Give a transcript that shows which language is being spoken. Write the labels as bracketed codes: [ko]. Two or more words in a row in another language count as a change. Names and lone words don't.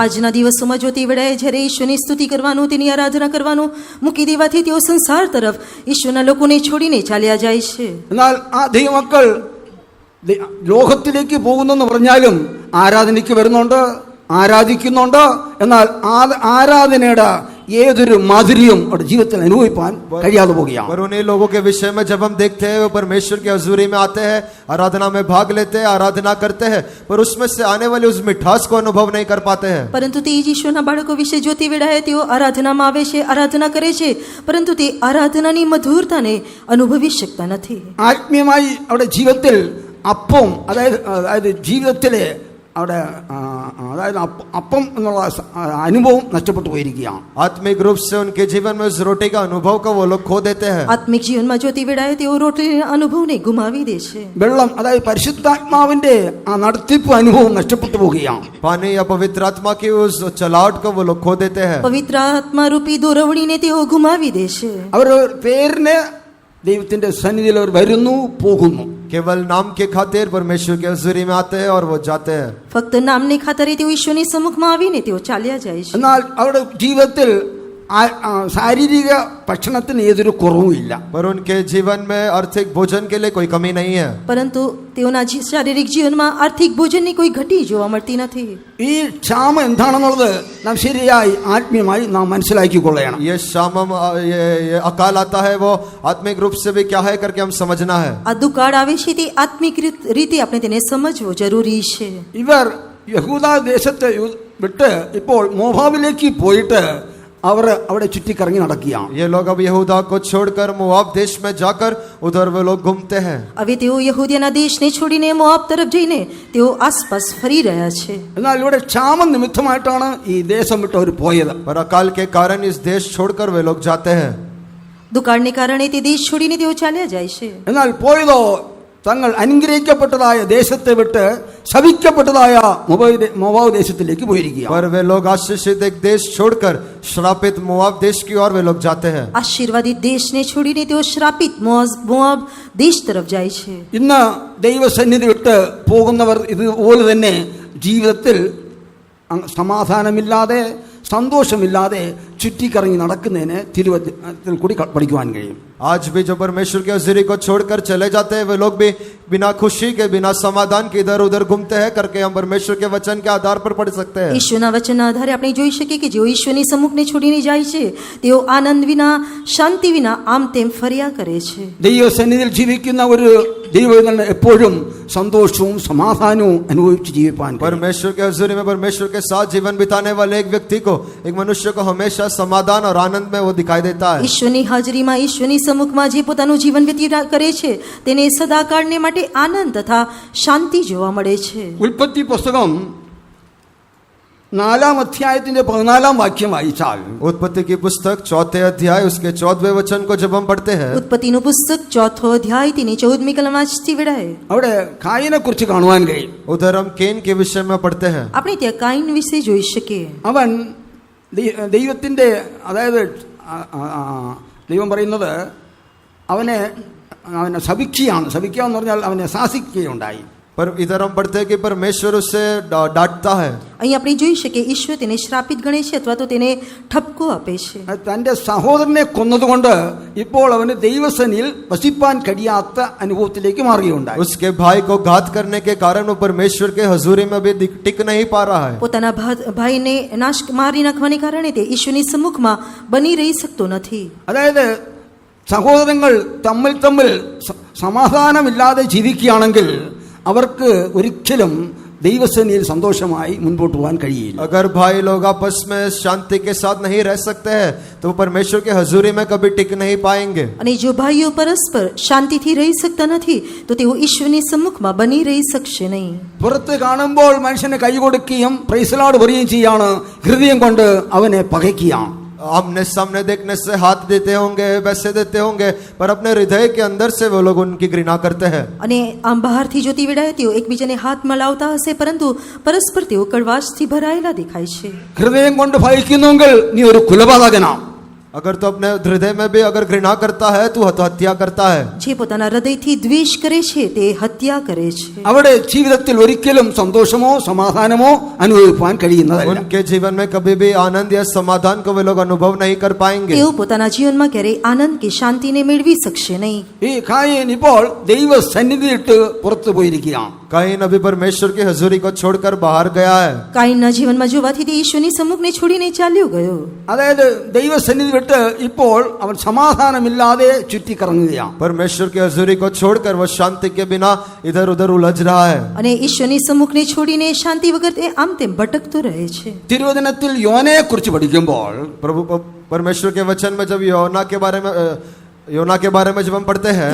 [gu] આજના દિવસોમાં જો તે વેળાએ જ્યારે ઈશ્વરની સ્તુતિ કરવાનું તેની આરાધના કરવાનું મૂકી દેવાથી તેઓ સંસાર તરફ ઈશ્વરના લોકોને છોડીને ચાલ્યા જાય છે. [ml] എന്നാൽ ആ ദൈവമക്കൾ ലോകത്തിലേക്ക് പോകുന്നെന്ന് പറഞ്ഞാലും ആരാധനയ്ക്ക് വരുന്നുണ്ട്, ആരാധിക്കുന്നുണ്ട്. എന്നാൽ ആരാധനയുടെ ഏതൊരു മാധുര്യം അവരുടെ ജീവിതത്തിൽ അനുഭവിപ്പാൻ കഴിയാതെ പോവുകയാണ്. [hi] पर उन्हीं लोगों के विषय में जब हम देखते हैं वो परमेश्वर की हजूरी में आते हैं, आराधना में भाग लेते हैं, आराधना करते हैं, पर उसमें से आने वाली उस मिठास को अनुभव नहीं कर पाते हैं. [gu] પરંતુ તે જ ઈશ્વરના બાળકો વિશે જો તે વેળાએ તેઓ આરાધનામાં આવે છે, આરાધના કરે છે, પરંતુ તે આરાધનાની મધુરતાને અનુભવી શકતા નથી. [ml] ആത്മീയമായി അവരുടെ ജീവിതത്തിൽ അപ്പം അതായത് ജീവിതത്തിലെ അവിടെ അതായത് അപ്പം എന്നുള്ള അനുഭവം നഷ്ടപ്പെട്ടു പോയിരിക്കുകയാണ്. [hi] आत्मिक रूप से उनके जीवन में उस रोटी का अनुभव को वो लोग खो देते हैं. [gu] આત્મિક જીવનમાં જો તે વેળાએ તેઓ રોટીના અનુભવને ગુમાવી દે છે. [ml] വെള്ളം അതായത് പരിശുദ്ധാത്മാവിന്റെ ആ നടത്തിപ്പ് അനുഭവം നഷ്ടപ്പെട്ടു പോവുകയാണ്. [hi] पानी या पवित्र आत्मा की उस चलावट को वो लोग खो देते हैं. [gu] પવિત્ર આત્મા રૂપી દોરવણીને તેઓ ગુમાવી દે છે. [ml] അവർ പേരിന് ദൈവത്തിന്റെ സന്നിധിയിൽ അവർ വരുന്നു പോകുന്നു. [hi] केवल नाम के खातिर परमेश्वर के हजूरी में आते हैं और वो जाते हैं. [gu] ફક્ત નામને ખાતરે તેઓ ઈશ્વરની સમ્મુખમાં આવીને તેઓ ચાલ્યા જાય છે. [ml] എന്നാൽ അവരുടെ ജീവിതത്തിൽ ശാരീരിക ഭക്ഷണത്തിന് ഏതൊരു കുറവുമില്ല. [hi] पर उनके जीवन में आर्थिक भोजन के लिए कोई कमी नहीं है. [gu] પરંતુ તેઓના શારીરિક જીવનમાં આર્થિક ભોજનની કોઈ ઘટી જોવા મળતી નથી. [ml] ഈ ക്ഷാമം എന്താണെന്നുള്ളത് നാം ശരിയായി ആത്മീയമായി നാം മനസ്സിലാക്കിക്കൊള്ളണം. [hi] ये शामम ये अकाल आता है वो आत्मिक रूप से भी क्या है करके हम समझना है. [gu] આ દુકાળ આવે છે તે આત્મિક રીતે આપણે તેને સમજવો જરૂરી છે. [ml] ഇവർ യഹൂദ ദേശത്തെ വിട്ട് ഇപ്പോൾ മോവാബിലേക്ക് പോയിട്ട് അവർ അവിടെ ചുറ്റിക്കറങ്ങി നടക്കുകയാണ്. [hi] ये लोग अब यहूदा को छोड़कर मोआब देश में जाकर उधर वो लोग घूमते हैं. [gu] હવે તેઓ યહૂદીના દેશને છોડીને મોઆબ તરફ જઈને તેઓ આસપાસ ફરી રહ્યા છે. [ml] എന്നാൽ ഇവിടെ ക്ഷാമം നിമിത്തമായിട്ടാണ് ഈ ദേശം വിട്ട് അവർ പോയത്. [hi] पर अकाल के कारण इस देश छोड़कर वे लोग जाते हैं. [gu] દુકાળને કારણે તે દેશ છોડીને તેઓ ચાલ્યા જાય છે. [ml] എന്നാൽ പോയതോ തങ്ങൾ അനുഗ്രഹിക്കപ്പെട്ടതായ ദേശത്തെ വിട്ട് ശപിക്കപ്പെട്ടതായ മോവാബ് ദേശത്തിലേക്ക് പോയിരിക്കുകയാണ്. [hi] पर वे लोग आशीषित एक देश छोड़कर श्रापित मोआब देश की ओर वे लोग जाते हैं. [gu] આશીર્વાદિત દેશને છોડીને તેઓ શ્રાપિત મોઆબ દેશ તરફ જાય છે. [ml] ഇന്ന് ദൈവസന്നിധി വിട്ട് പോകുന്നവർ ഇതുപോലെ തന്നെ ജീവിതത്തിൽ സമാധാനമില്ലാതെ സന്തോഷമില്ലാതെ ചുറ്റിക്കറങ്ങി നടക്കുന്നതിന് തിരുവചനത്തിൽ കൂടി പഠിക്കുവാൻ കഴിയും. [hi] आज भी जो परमेश्वर के हजूरी को छोड़कर चले जाते हैं वे लोग भी बिना खुशी के बिना समाधान के इधर उधर घूमते हैं करके हम परमेश्वर के वचन के आधार पर पढ़ सकते हैं. [gu] ઈશ્વરના વચનના આધારે આપણે જોઈ શકીએ કે જેઓ ઈશ્વરની સમ્મુખને છોડીને જાય છે તેઓ આનંદ વિના શાંતિ વિના આમ તેમ ફર્યા કરે છે. [ml] ദൈവസന്നിധിയിൽ ജീവിക്കുന്ന ഒരു ദൈവങ്ങൾ എപ്പോഴും സന്തോഷവും സമാധാനവും അനുഭവിച്ച് ജീവിപ്പാൻ കഴിയും. [hi] परमेश्वर के हजूरी में परमेश्वर के साथ जीवन बिताने वाले एक व्यक्ति को एक मनुष्य को हमेशा समाधान और आनंद में वो दिखाई देता है. [gu] ઈશ્વરની હાજરીમાં ઈશ્વરની સમ્મુખમાં જે પોતાનું જીવન વ્યતીત કરે છે તેને સદાકાળને માટે આનંદ તથા શાંતિ જોવા મળે છે. [ml] ഉൽപ്പത്തി പുസ്തകം 4-ാം അധ്യായത്തിന്റെ 14-ാം വാക്യം വായിച്ചാൽ [hi] उत्पत्ति की पुस्तक 4थे अध्याय उसके 14वें वचन को जब हम पढ़ते हैं [gu] ઉત્પત્તિનું પુસ્તક 4થો અધ્યાય તેની 14મી કલમ વાંચતી વેળાએ [ml] അവിടെ കായിനെ കുറിച്ച് കാണുവാൻ കഴിയും. [hi] उधर हम केन के विषय में पढ़ते हैं. [gu] આપણે ત્યાં કાઈન વિશે જોઈ શકીએ. [ml] അവൻ ദൈവത്തിന്റെ അതായത് ദൈവം പറയുന്നത് അവനെ ശപിക്കുകയാണ്. ശപിക്കുക എന്ന് പറഞ്ഞാൽ അവനെ ശാസിക്കുകയുണ്ടായി. [hi] पर इधर हम पढ़ते हैं कि परमेश्वर उससे डांटता है। [gu] અહીં આપણે જોઈ શકીએ ઈશ્વર તેને શ્રાપિત ગણે છે અથવા તો તેને ઠપકો આપે છે. [ml] തൻ്റെ സഹോദരനെ കൊന്നതുകൊണ്ട് ഇപ്പോൾ അവന് ദൈവസേനയിൽ വസിപ്പാൻ കഴിയാത്ത അനുഭവത്തിലേക്ക് മാറുകയുണ്ടായി. [hi] उसके भाई को घात करने के कारण वो परमेश्वर के हजूरी में भी टिक नहीं पा रहा है. [gu] પોતાના ભાઈને નાશ મારી નાખવાને કારણે તે ઈશ્વરની સમ્મુખમાં બની રહી શકતો નથી. [ml] അതായത് സഹോദരങ്ങൾ തമ്മിൽ തമ്മിൽ സമാധാനമില്ലാതെ ജീവിക്കുകയാണെങ്കിൽ അവർക്ക് ഒരിക്കലും ദൈവസേനയിൽ സന്തോഷമായി മുൻപോട്ട് പോകാൻ കഴിയില്ല. [hi] अगर भाई लोग आपस में शांति के साथ नहीं रह सकते हैं तो परमेश्वर के हजूरी में कभी टिक नहीं पाएंगे. [gu] અને જો ભાઈઓ પરસ્પર શાંતિથી રહી શકતા નથી તો તેઓ ઈશ્વરની સમ્મુખમાં બની રહી શકશે નહીં. [ml] പുറത്ത് കാണുമ്പോൾ മനുഷ്യന് കൈ കൊടുക്കുകയും [en] Praise Lord [ml] പറയുകയും ചെയ്യാണ്, ഹൃദയം കൊണ്ട് അവനെ പകയ്ക്കുകയാണ്. [hi] आमने सामने देखने से हाथ देते होंगे, पैसे देते होंगे, पर अपने हृदय के अंदर से वो लोग उनकी घृणा करते हैं. [gu] અને આમ બહારથી જોતી વેળાએ તેઓ એકબીજાને હાથ મલાવતા હશે પરંતુ પરસ્પર તેઓ કડવાશથી ભરાયેલા દેખાય છે. [ml] ഹൃദയം കൊണ്ട് ഭയക്കുന്നെങ്കിൽ നീ ഒരു കുലപാതകനാണ്. [hi] अगर तो अपने हृदय में भी अगर घृणा करता है तो हत्या करता है. [gu] જે પોતાના હૃદયથી દ્વેષ કરે છે તે હત્યા કરે છે. [ml] അവിടെ ജീവിതത്തിൽ ഒരിക്കലും സന്തോഷമോ സമാധാനമോ അനുഭവിക്കാൻ കഴിയുന്നതല്ല. [hi] उनके जीवन में कभी भी आनंद या समाधान को वे लोग अनुभव नहीं कर पाएंगे. [gu] તેઓ પોતાના જીવનમાં ક્યારેય આનંદ કે શાંતિને મેળવી શકશે નહીં. [ml] ഈ കായൻ ഇപ്പോൾ ദൈവ സന്നിധിയിട്ട് പുറത്തു പോയിരിക്കുകയാണ്. [hi] कायीन अभी परमेश्वर की हजूरी को छोड़कर बाहर गया है. [gu] કાયીનના જીવનમાં જોવાથી તે ઈશ્વરની સમ્મુખને છોડીને ચાલ્યો ગયો. [ml] അതായത് ദൈവസന്നിധി വിട്ട് ഇപ്പോൾ അവൻ സമാധാനമില്ലാതെ ചുറ്റിക്കറങ്ങുകയാണ്. [hi] परमेश्वर की हजूरी को छोड़कर वो शांति के बिना इधर उधर उलझ रहा है. [gu] અને ઈશ્વરની સમ્મુખને છોડીને શાંતિ વગર તે આમ તેમ ભટકતો રહે છે. [ml] തിരുവചനത്തിൽ യോനയെ കുറിച്ച് പഠിക്കുമ്പോൾ [hi] प्रभु परमेश्वर के वचन में जब योना के बारे में जब हम पढ़ते हैं,